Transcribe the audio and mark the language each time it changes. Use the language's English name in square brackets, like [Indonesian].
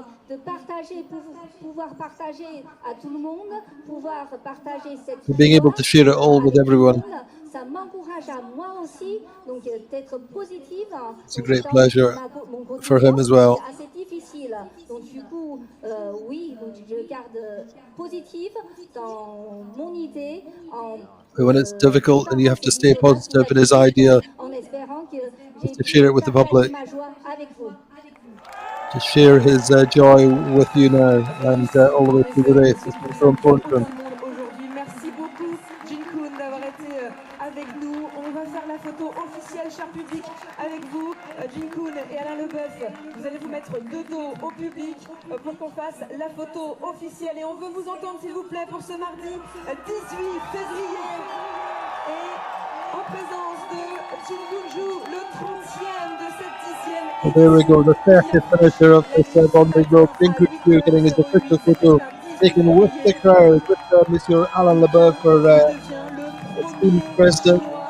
[French] De partager, pouvoir partager à tout le monde, pouvoir partager cette [English] So being able to share it all with everyone. [French] Ça m'encourage à moi aussi, donc d'être positive. [English] It's a great pleasure for him as well. [French] C'est assez difficile, donc du coup, oui, donc je garde positive dans mon idée. [English] But when it's difficult and you have to stay positive in his idea, [French] En espérant que [English] just to share it with the public. [French] ma joie avec vous. [English] To share his joy with you now and all the way through the race. It's been so important. [French] Aujourd'hui, merci beaucoup Jingkun d'avoir été avec nous. On va faire la photo officielle, cher public, avec vous, Jingkun et Alain Leboeuf. Vous allez vous mettre de dos au public pour qu'on fasse la photo officielle. Et on veut vous entendre, s'il vous plaît, pour ce mardi 18 février. Et en présence de Jingkun Xu, le 30e de cette 10e. [English] So there we go, the 30th finisher of this Vendée Globe, Jingkun Xu getting his official photo taken with the crowd, with Monsieur Alain Leboeuf, our esteemed president.